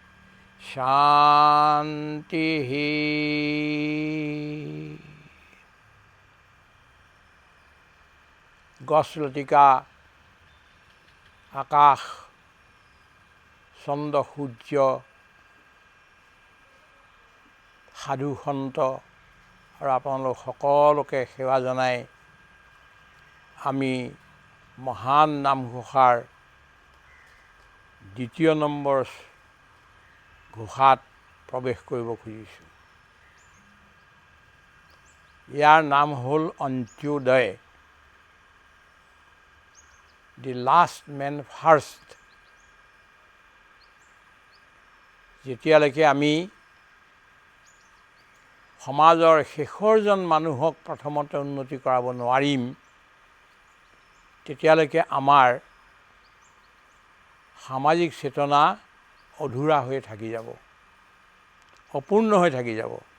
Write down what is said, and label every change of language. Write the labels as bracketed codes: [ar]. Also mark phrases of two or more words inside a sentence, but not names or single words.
[as] শান্তি গছলতিকা আকাশ চন্দ্ৰ সূৰ্য সাধু সন্ত আৰু আপোনালোক সকলোকে সেৱা জনাই আমি মহান নামঘোষাৰ দ্বিতীয় নম্বৰ ঘোষাত प्रवेश কৰিব খুজিছোঁ। ইয়াৰ নাম হ'ল অন্ত্যোদয়, [en] the last man first. [as] যেতিয়ালৈকে আমি সমাজৰ শেষৰজন মানুহক প্ৰথমতে উন্নতি কৰাব নোৱাৰিম, তেতিয়ালৈকে আমাৰ সামাজিক চেতনা অধুৰা হৈ থাকি যাব, অপূৰ্ণ হৈ থাকি যাব।